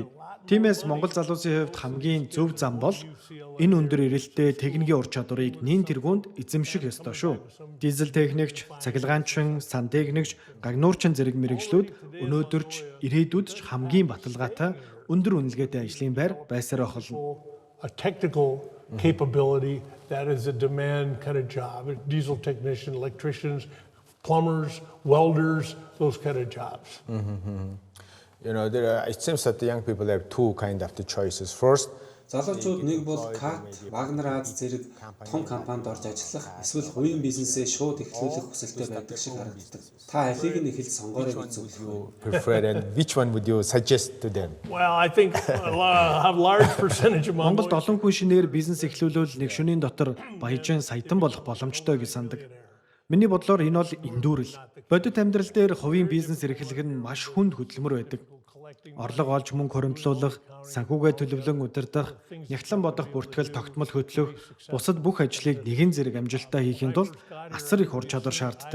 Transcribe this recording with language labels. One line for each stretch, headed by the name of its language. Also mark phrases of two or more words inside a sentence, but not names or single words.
Mongolian: Тиймээс Монгол залуусын хувьд хамгийн зөв зам бол энэ өндөр эрэлттэй техникийн ур чадварыг нэн тэргуунд эзэмших ёстой шүү. Дизель техникч, цахилгаанчин, сантехникч, гагнуурчин зэрэг мэрэгжлүүд өнөөдөрч ирээдүйд ч хамгийн баталгаатай өндөр үнэлгээтэй ажлын байр байсаар болно.
English: a technical capability that is a demand kind of job. Diesel technician, electricians, plumbers, welders, those kind of jobs. It seems that the young people have two kind of the choices. First,
Mongolian: Залуучууд нэг бол CAT, Wagner Ads зэрэг том компанид орж ажиллах, эсвэл хувийн бизнесээ шууд эхлүүлэх хүсэлтэй байдаг шиг харагддаг. Та алийг нь эхэлж сонгоорой гэж зөвлөв.
English: prefer and which one would you suggest to them? Well, I think a large percentage of
Mongolian: Монголд
English: Mongolia.
Mongolian: олон хүн шинээр бизнес эхлүүлвэл нэг шөнийн дотор баяжин саятан болох боломжтой гэж сандаг. Миний бодлоор энэ бол эндүүрэл. Бодит амьдрал дээр хувийн бизнес эрхлэх нь маш хүнд хөдөлмөр байдаг. Орлого олж мөнгө хуримтлуулах, санхүүгээ төлөвлөн удирдах, нягтлан бодох бүртгэл тогтмол хөтлөх, бусад бүх ажлыг нэгэн зэрэг амжилттай хийхэд тулд асар их ур чадвар шаарддаг.